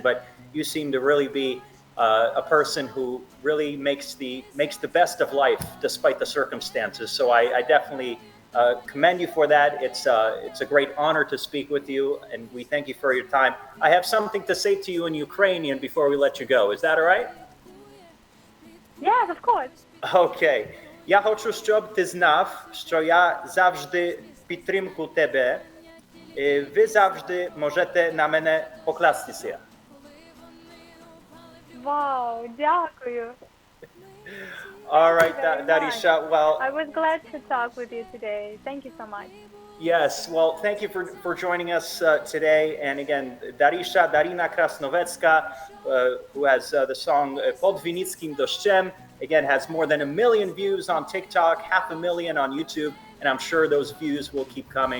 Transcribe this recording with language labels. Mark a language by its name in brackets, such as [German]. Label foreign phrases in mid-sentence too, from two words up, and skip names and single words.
[English] But you seem to really be a person who really makes the best of life despite the circumstances. So I definitely commend you for that. It's a great honor to speak with you, and we thank you for your time. I have something to say to you in Ukrainian before we let you go. Is that all right? Yes, of course. [Ukrainian] Окей. Я хочу, щоб ти знав, що я завжди підтримку тебе, і ви завжди можете на мене покластися. Wow, дякую. [English] All right, Very Darisha. much. Well, I was glad to talk with you today. Thank you so much. yes. Well, thank you for joining us today. And again, Darisha, Darina Krasnovetska, who has the song Pod Vinickim Doszczem, again, has more than 1 million views on TikTok, 500,000 on YouTube, and I'm sure those views will keep coming.